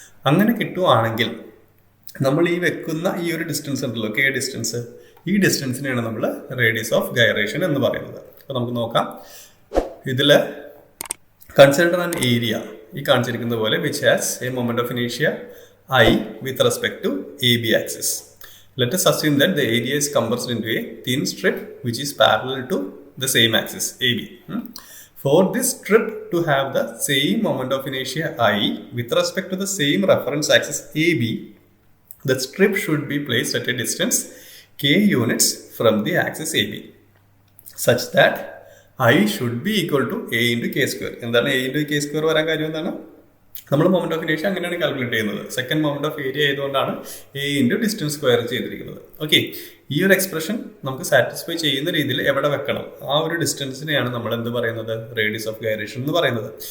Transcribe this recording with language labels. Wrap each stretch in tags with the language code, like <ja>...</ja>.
<ml>അങ്ങനെ കിട്ടുവാണെങ്കിൽ നമ്മൾ ഈ വെക്കുന്ന ഈ ഒരു ഡിസ്റ്റൻസ് ഉണ്ടല്ലോ, കെ ഡിസ്റ്റൻസ്, ഈ ഡിസ്റ്റൻസിനെയാണ് നമ്മൾ റേഡിയസ് ഓഫ് ഗൈറേഷൻ എന്ന് പറയുന്നത്. അപ്പോൾ നമുക്ക് നോക്കാം.</ml> <en>ഇതിൽ consider an area</en> <ml>ഈ കാണിച്ചിരിക്കുന്ന പോലെ</ml> <en>Which has A moment of ഇനേഷ്യ I with respect to A B axis. Let us assume that the area is compressed into a thin strip which is parallel to the same axis AB. For this strip to have the same moment of inertia I with respect to the same reference axis AB, the strip should be placed at a distance k units from the axis AB such that I should be equal to A into K square.</en> <ml>എന്താണ് A into K square വരാൻ കാര്യം എന്താണ്? നമ്മൾ moment of ഇനേഷ്യ അങ്ങനെയാണ് calculate ചെയ്യുന്നത്. Second moment of area ആയതുകൊണ്ടാണ് A into distance square ചെയ്തിരിക്കുന്നത്. Okay, ഈ ഒരു എക്സ്പ്രഷൻ നമുക്ക് സാറ്റിസ്ഫൈ ചെയ്യുന്ന രീതിയിൽ എവിടെ വെക്കണം? ആ ഒരു ഡിസ്റ്റൻസിനെയാണ് നമ്മൾ എന്ത് പറയുന്നത്? റേഡിയസ് ഓഫ് ഗൈറേഷൻ എന്ന് പറയുന്നത്.</ml>